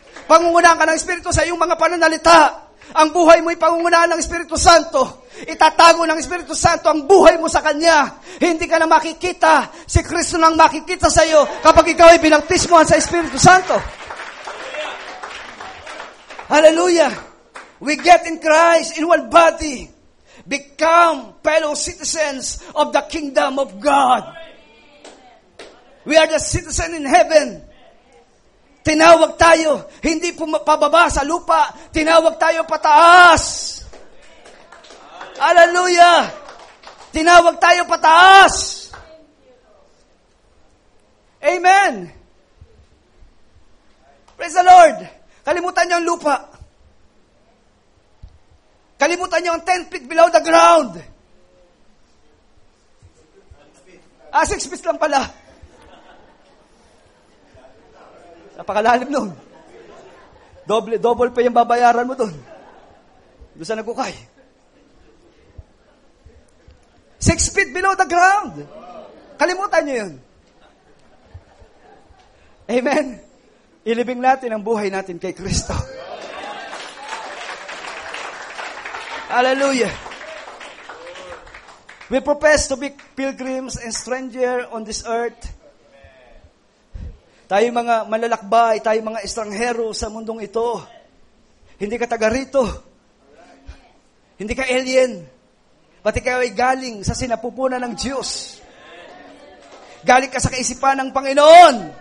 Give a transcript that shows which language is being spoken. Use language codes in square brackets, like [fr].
[tl] Pangungunahan ka ng Espiritu sa iyong mga pananalita. Ang buhay mo ay pangungunahan ng Espiritu Santo. Itatago ng Espiritu Santo ang buhay mo sa Kanya. Hindi ka na makikita. Si Kristo nang makikita sa iyo kapag ikaw ay binaptismohan sa Espiritu Santo. [en] Hallelujah. We get in Christ in one body. Become fellow citizens of the kingdom of God. We are the citizen in heaven. [tl] Tinawag tayo, hindi pababa sa lupa. Tinawag tayo pataas. Hallelujah. Tinawag tayo pataas. [en] Amen. Praise the Lord. [tl] Kalimutan niyo ang lupa. Kalimutan niyo ang [en] 10 feet below the ground. [tl] 6 feet lang pala. Napakalalim nun. Double pa yung babayaran mo dun. Doon sa nagkukay. [en] 6 feet below the ground. [tl] Kalimutan niyo yun. [en] Amen. [tl] Ilibing natin ang buhay natin kay Kristo. [en] Hallelujah. We profess to be pilgrims and stranger on this earth. [tl] Tayo mga malalakbay, tayo mga estranghero sa mundong ito. Hindi ka taga rito. Hindi ka alien. Pati kayo ay galing sa sinapupunan ng Diyos. Galing ka sa kaisipan ng Panginoon.